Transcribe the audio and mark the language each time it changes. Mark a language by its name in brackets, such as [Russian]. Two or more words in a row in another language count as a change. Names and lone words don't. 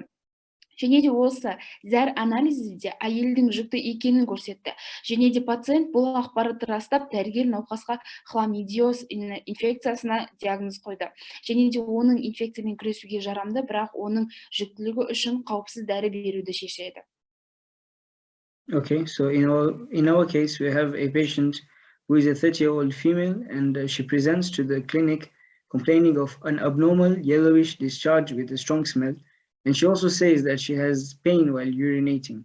[Kazakh] Және де осы зәр анализінде әйелдің жүкті екенін көрсетті. Және де пациент бұл ақпаратты растап, дәрігер науқасқа хламидиоз инфекциясына диагноз қойды. Және де оның инфекциямен күресуге жарамды, бірақ оның жүктілігі үшін қауіпсіз дәрі беруді шешеді. [English] Okay, so in our case, we have a patient who is a 30-year-old female and she presents to the clinic complaining of an abnormal yellowish discharge with a strong smell, and she also says that she has pain while urinating.